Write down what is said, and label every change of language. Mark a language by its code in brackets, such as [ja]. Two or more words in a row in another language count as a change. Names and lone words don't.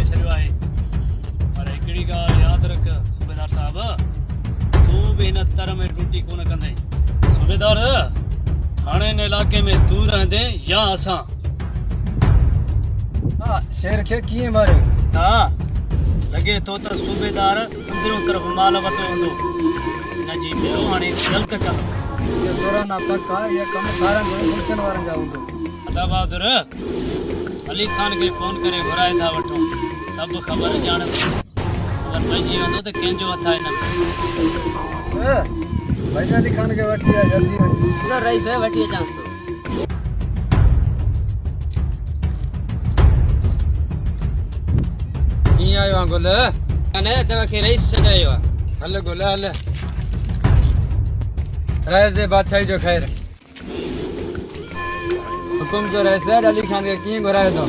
[sd] छड़ियो आहे पर हिकड़ी ॻाल्हि यादि रख सूबेदार साहब तू भी हिन तर में टूटी कोन कंदे सूबेदार हाणे हिन इलाके में तू रहंदे या असां शेर खे कीअं मारियो हा लॻे थो त सूबेदार अंदरियों तरफ़ माल वरितो हूंदो हिनजी ॿियो हाणे जल्द कंदो ये सोराना पक्का ये कम सारन गुलशन वारन जा हूंदो अदा बहादुर अली खान के फोन करे घुराए था वठो सब ख़बर ॼाण अगर पंहिंजी वेंदो त कंहिंजो हथ आहे हिन में भाई अली खान के वठी आ जल्दी अगर रईस वठी अचांस तो कीअं आयो आहे गुल अने तव्हांखे रईस सॾायो आहे हल गुल हल रईस जे बादशाही जो ख़ैर हुकुम जो रईस अली खान के कीअं घुरायो अथव